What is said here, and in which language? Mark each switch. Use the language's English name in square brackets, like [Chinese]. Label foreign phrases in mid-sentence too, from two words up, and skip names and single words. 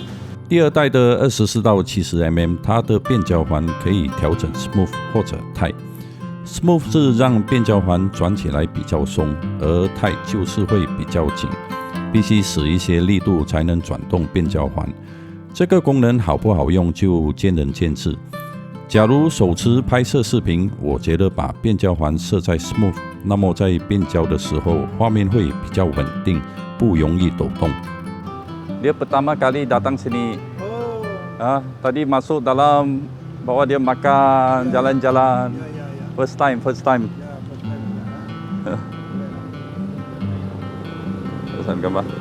[Chinese] 第二代的24到70mm， 它的变焦环可以调整 Smooth 或者 Tight。Smooth 是让变焦环转起来比较松，而 Tight 就是会比较紧，必须使一些力度才能转动变焦环。这个功能好不好用就见仁见智。假如手持拍摄视频，我觉得把变焦环设在 Smooth， 那么在变焦的时候，画面会比较稳定，不容易抖动。 [Malay] Dia pertama kali datang sini Tadi masuk dalam bawa dia makan, jalan-jalan. [English] First time. [Malay] Ya, [English] first time [Malay] ya. Pesan gambar.